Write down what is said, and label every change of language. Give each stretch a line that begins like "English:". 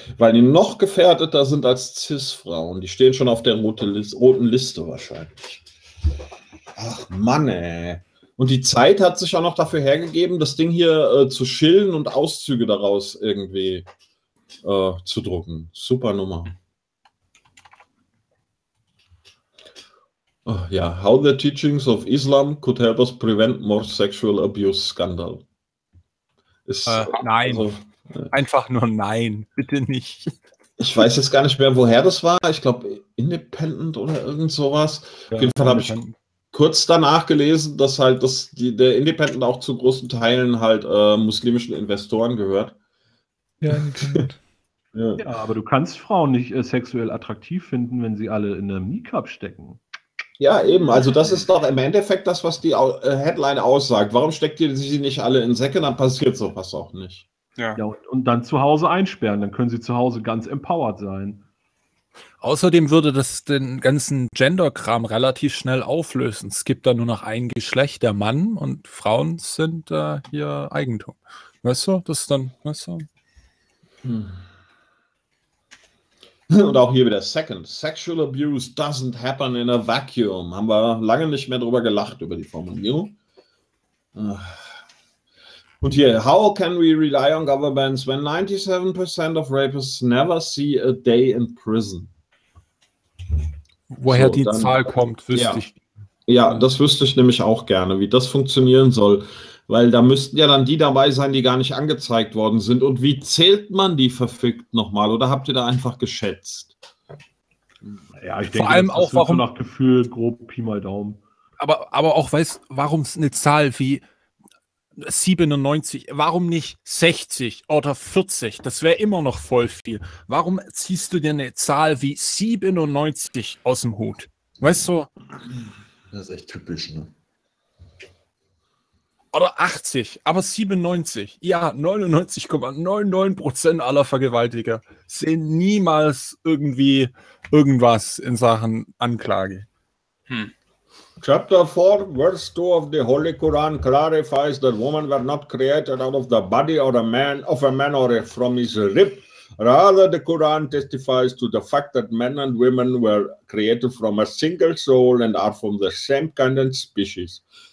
German: Weil die noch gefährdeter sind als Cis-Frauen. Die stehen schon auf der roten Liste wahrscheinlich. Ach Mann, ey. Und die Zeit hat sich auch noch dafür hergegeben, das Ding hier zu schillen und Auszüge daraus irgendwie zu drucken. Super Nummer.
English: Oh, ja, how the teachings of Islam could help us prevent more sexual abuse scandal.
German: Nein. Also, einfach nur nein. Bitte nicht. Ich weiß jetzt gar nicht mehr, woher das war. Ich glaube, Independent oder irgend sowas. Ja, auf jeden Fall habe ich kurz danach gelesen, dass halt das, die, der Independent auch zu großen Teilen halt muslimischen Investoren gehört. Ja, ja, aber du kannst Frauen nicht sexuell attraktiv finden, wenn sie alle in einem Niqab stecken. Ja, eben. Also das ist doch im Endeffekt das, was die Headline aussagt. Warum steckt ihr sie nicht alle in Säcke? Dann passiert sowas auch nicht. Ja. Und dann zu Hause einsperren. Dann können sie zu Hause ganz empowered sein. Außerdem würde das den ganzen Gender-Kram relativ schnell auflösen. Es gibt da nur noch ein Geschlecht, der Mann, und Frauen sind hier Eigentum. Weißt du, das ist dann, weißt du? Und auch hier wieder Second.
English: Sexual abuse doesn't happen in a vacuum.
German: Haben wir lange nicht mehr drüber gelacht, über die Formulierung. Und hier,
English: how can we rely on governments when 97% of rapists never see a day in prison?
German: Woher so, die dann, Zahl kommt, wüsste ja, ich. Ja, das wüsste ich nämlich auch gerne, wie das funktionieren soll. Weil da müssten ja dann die dabei sein, die gar nicht angezeigt worden sind. Und wie zählt man die verfügt nochmal? Oder habt ihr da einfach geschätzt? Ja, ich denke, allem das auch, ist warum, so nach Gefühl grob Pi mal Daumen. Aber auch, weißt, warum ist eine Zahl wie 97, warum nicht 60 oder 40? Das wäre immer noch voll viel. Warum ziehst du dir eine Zahl wie 97 aus dem Hut? Weißt du? Das ist echt typisch, ne? Oder 80, aber 97. Ja, 99,99% aller Vergewaltiger sehen niemals irgendwie irgendwas in Sachen Anklage.
English: Chapter 4, Verse 2 of the Holy Quran clarifies that women were not created out of the body or a man, of a man or from his rib. Rather, the Quran testifies to the fact that men and women were created from a single soul and are from the same kind and species.